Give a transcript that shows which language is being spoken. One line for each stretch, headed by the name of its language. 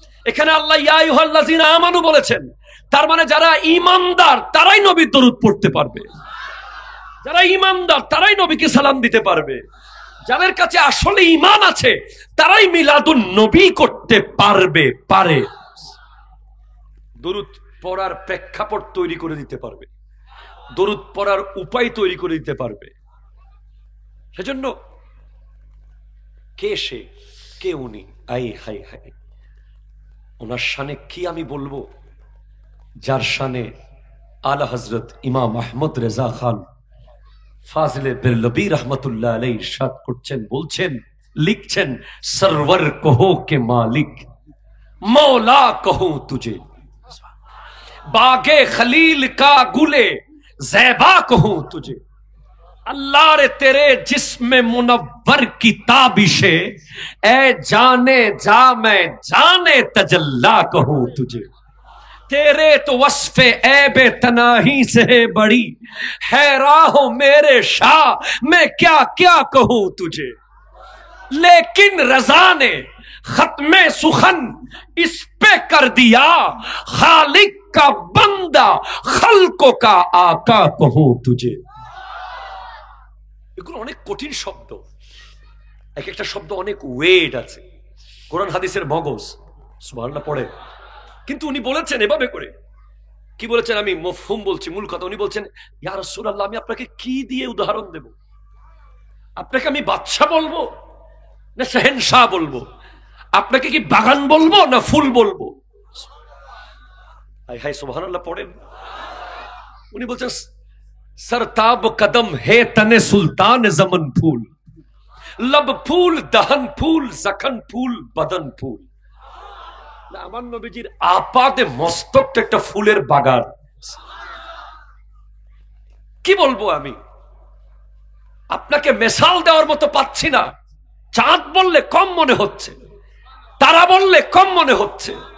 Bangla: এখানে আল্লাহ ইয়া আইয়ুহাল্লাযীনা আমানু বলেছেন, তার মানে যারা ঈমানদার তারাই নবীর দরুদ পড়তে পারবে, যারা ঈমানদার তারাই নবীকে সালাম দিতে পারবে, যাদের কাছে আসলে ঈমান আছে তারাই মিলাদুন নবী করতে পারবে। দরুদ পড়ার প্রেক্ষাপট তৈরি করে দিতে পারবে, দরুদ পড়ার উপায় তৈরি করে দিতে পারবে। সেজন্য কে সে, কে উনি, আই হাই হাই, ওনার শানে কি আমি বলবো, যার শানে আলা হযরত ইমাম আহমদ রেজা খান ফাজিলে বেরলবী রহমতুল্লাহ আলাইহি ইরশাদ করছেন, বলছেন, লিখছেন,
Hindi: সরওয়ার কहो के मालिक मौला कहूं तुझे, बागे खलील का गुले ज़ैबा कहूं तुझे, अल्लाह रे तेरे जिस्म मुनव्वर की ताबिशे ए जाने जा मैं जाने तजल्ला कहूं तुझे, तेरे तो वस्फे ऐबे तनाही से बड़ी है राहो मेरे शाह मैं क्या क्या कहूं तुझे, लेकिन रजा ने खत्मे सुखन इस पे कर दिया खालिक का बंदा खल्को का आका कहूं तुझे।
Bangla: এগুলো অনেক কঠিন শব্দ, এক একটা শব্দ অনেক ওয়েট আছে, কোরআন হাদিসের মগজ। সুবহানাল্লাহ পড়ে, কিন্তু উনি বলেছেন এভাবে করে, কি বলেছেন, আমি মফহুম বলছি, মূল কথা। উনি বলছেন, ইয়া রাসূলুল্লাহ, আমি আপনাকে কি দিয়ে উদাহরণ দেব? আপনাকে আমি বাদশা বলবো না শাহেনশাহ বলবো? আপনাকে কি বাগান বলবো না ফুল বলবো? হাই হাই সুবহানাল্লাহ পড়েন। উনি বলছেন,
Hindi: सरताब कदम है तने सुल्तान जमन फूल, लब फूल दहन फूल जखन फूल बदन फूल।
Bangla: আমার নবীজির আপাদে মস্তকটা একটা ফুলের বাগান। কি বলবো আমি, আপনাকে মেসাল দেওয়ার মতো পাচ্ছি না। চাঁদ বললে কম মনে হচ্ছে, তারা বললে কম মনে হচ্ছে।